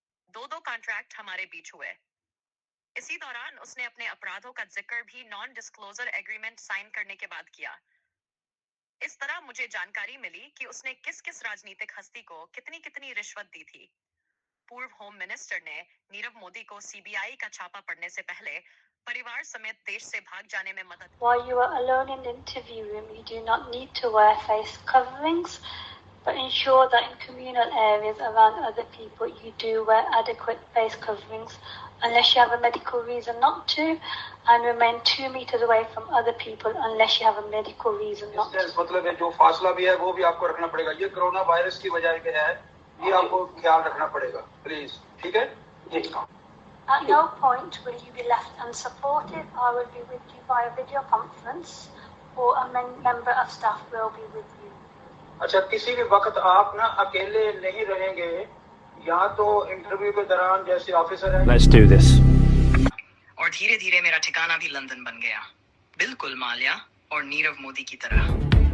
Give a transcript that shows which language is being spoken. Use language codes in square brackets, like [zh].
[hi] दो कॉन्ट्रैक्ट हमारे बीच हुए। इसी दौरान उसने अपने अपराधों का जिक्र भी नॉन डिस्क्लोजर एग्रीमेंट साइन करने के बाद किया। इस तरह मुझे जानकारी मिली कि उसने किस राजनीतिक हस्ती को कितनी रिश्वत दी थी। पूर्व होम मिनिस्टर ने नीरव मोदी को सीबीआई का छापा पड़ने से पहले परिवार समेत देश से भाग जाने में मदद। [en] While you are alone in the interview room, you do not need to wear face coverings, but ensure that in communal areas around other people you do wear adequate face coverings unless you have a medical reason not to, and remain 2 meters away from other people unless you have a medical reason not to. [hi] मतलब है जो फासला भी है वो भी आपको रखना पड़ेगा। ये कोरोना वायरस की वजह से है, ये आपको ख्याल रखना पड़ेगा प्लीज, ठीक है जी। [en] At no point will you be left unsupported. I will be with you via video conference, or a member of staff will be with you. [hi] अच्छा, किसी भी वक्त आप ना अकेले नहीं रहेंगे, यहाँ तो इंटरव्यू के दौरान जैसे ऑफिसर है। [en] Let's do this. [hi] और धीरे धीरे मेरा ठिकाना भी लंदन बन गया, बिल्कुल माल्या और नीरव मोदी की तरह।